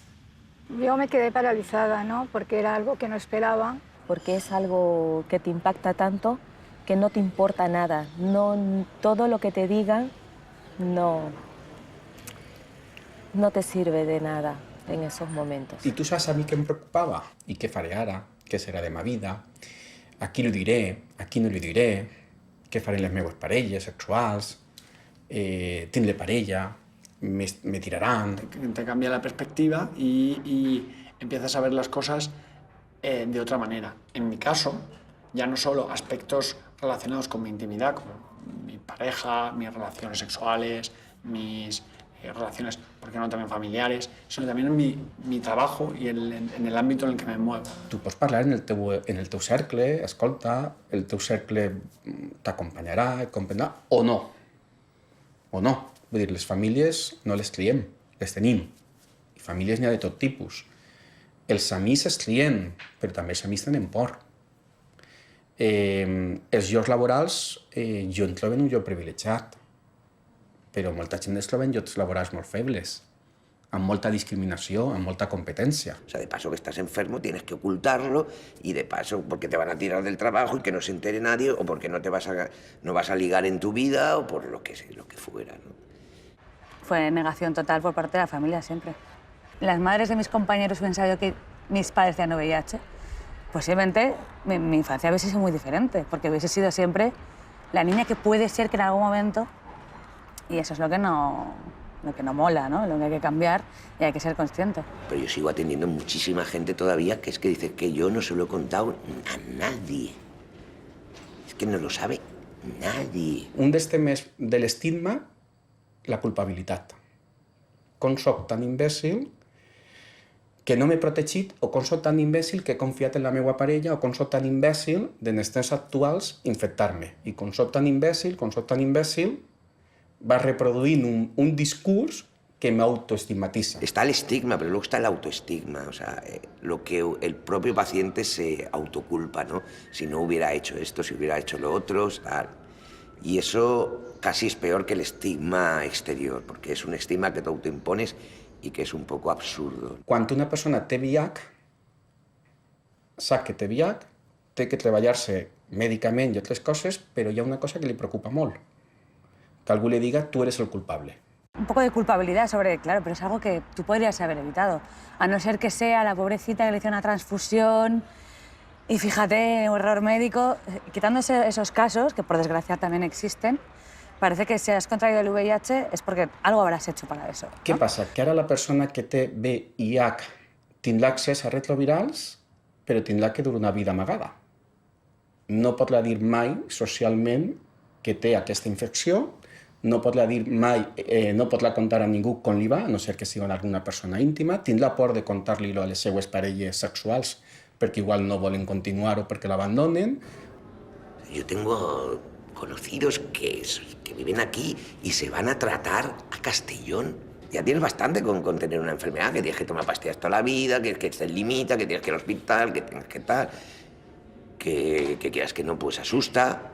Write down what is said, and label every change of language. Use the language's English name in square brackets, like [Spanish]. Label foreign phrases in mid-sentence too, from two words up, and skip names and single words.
[Spanish] Yo me quedé paralizada, ¿no? Porque era algo que no esperaba. Porque es algo que te impacta tanto que no te importa nada. No, todo lo que te digan no no te sirve de nada en esos momentos. [Catalan] I tu saps a mi què em preocupava? I què faré ara? Què serà de ma vida? A qui li diré? A qui no li diré? Què faré les meves parelles sexuals? Tindré parella? Me tiraran? [Spanish] Te cambia la perspectiva y empiezas a ver las cosas de otra manera. En mi caso, ya no solo aspectos relacionados con mi intimidad, como mi pareja, mis relaciones sexuales, mis relaciones, ¿por qué no también familiares?, sino también en mi trabajo y en el ámbito en el que me muevo. [Catalan] Tu pots parlar en el teu cercle, escolta, el teu cercle t'acompanyarà, et comprendrà, o no. O no. Vull dir, les famílies no les triem, les tenim. I famílies n'hi ha de tot tipus. Els amics es trien, però també els amics tenen por. Els llocs laborals, jo em trobo en un lloc privilegiat, però molta gent es troba en llocs laborals molt febles, amb molta discriminació, amb molta competència. [Spanish] O sea, de paso que estás enfermo tienes que ocultarlo y de paso porque te van a tirar del trabajo y que no se entere nadie o porque no vas a ligar en tu vida o por lo que fuera, ¿no? Fue negación total por parte de la familia siempre. Las madres de mis compañeros hubieran sabido que mis padres tenían VIH, posiblemente mi infancia hubiese sido muy diferente, porque hubiese sido siempre la niña que puede ser que en algún momento, y eso es lo que no mola, ¿no? Lo que hay que cambiar y hay que ser consciente. Pero yo sigo atendiendo muchísima gente todavía que es que dice que yo no se lo he contado a nadie. Es que no lo sabe nadie. [Catalan] Un dels temes de l'estigma, la culpabilitat. Com soc tan imbècil que no m'he protegit, o com soc tan imbècil que he confiat en la meva parella, o com soc tan imbècil, en els temps actuals, infectar-me. I com soc tan imbècil, va reproduint un discurs que m'autoestigmatitza. [Spanish] Está el estigma, pero luego está el autoestigma, o sea, lo que el propio paciente se autoculpa, ¿no? Si no hubiera hecho esto, si hubiera hecho lo otro, tal. Y eso casi es peor que el estigma exterior, porque es un estigma que te autoimpones y que es un poco absurdo. [Catalan] Quan una persona té VIH, sap que té VIH, té que treballar-se mèdicament i altres coses, però hi ha una cosa que li preocupa molt, que algú li diga tu eres el culpable. [Spanish] Un poco de culpabilidad sobre, claro, pero es algo que tú podrías haber evitado. A no ser que sea la pobrecita que le hizo una transfusión y fíjate, un error médico. Quitando esos casos, que por desgracia también existen, parece que si has contraído el VIH es porque algo habrás hecho para eso, ¿no? [Catalan] Què passa? Que ara la persona que té VIH tindrà accés a retrovirals, però tindrà que dur una vida amagada. No podrà dir mai socialment que té aquesta infecció, no podrà dir mai, no podrà contar a ningú com li va, a no ser que sigui alguna persona íntima, tindrà por de contar-li-ho a les seues parelles sexuals perquè igual no volen continuar o perquè l'abandonen. [Spanish] Yo tengo conocidos que viven aquí y se van a tratar a Castellón. Ya tienes bastante con tener una enfermedad, que tienes que tomar pastillas toda la vida, que te limita, que tienes que ir al hospital, que tienes que tal, que quieras que no, pues asusta.